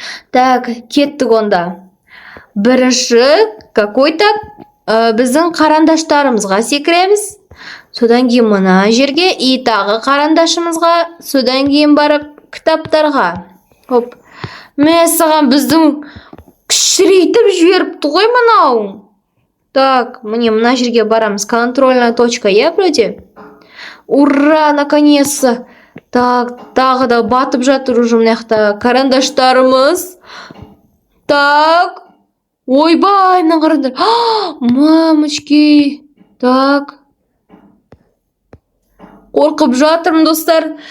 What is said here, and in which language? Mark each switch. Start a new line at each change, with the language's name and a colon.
Kazakh: Так, кеттік онда. Бірінші,
Russian: какой-то
Kazakh: біздің қарандаштарымызға секіреміз. Содан кейін мына жерге, и тағы қарандашымызға, содан кейін барып кітаптарға. Хоп. Мен саған біздің кішірейтіп жіберіпті ғой мынау. Так, міне мына жерге барамыз.
Russian: Контрольная точка, я вроде? Ура, наконец-то.
Kazakh: Так, тағы да батып жатыр уже мына жақта карандаштарымыз. Так. Ойбай, мына қараңдар.
Russian: Мамочки.
Kazakh: Так. Қорқып жатырмын, достар.